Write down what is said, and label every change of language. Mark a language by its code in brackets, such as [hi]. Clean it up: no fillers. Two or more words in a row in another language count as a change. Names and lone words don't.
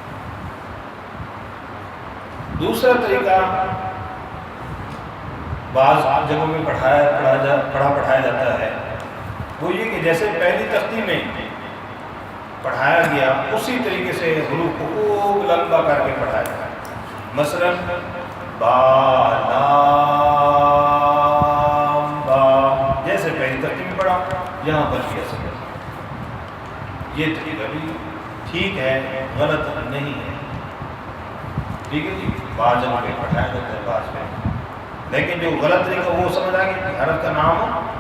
[ur] دوسرا طریقہ بعض جگہوں میں پڑھایا جاتا ہے، وہ یہ کہ جیسے پہلی تختی میں پڑھایا گیا اسی طریقے سے حروف کو خوب لمبا کر کے پڑھایا جاتا ہے۔ مثلا با لام با، جیسے پہلی تختی میں پڑھا یہاں پر بھی ایسے پڑھا۔ یہ طریقہ بھی ٹھیک ہے، غلط نہیں ہے، ٹھیک ہے جی۔ بعض جگہ پہ پڑھایا جاتا ہے، بعض میں، لیکن جو غلط طریقہ وہ سمجھ آ گیا کہ حرف کا نام۔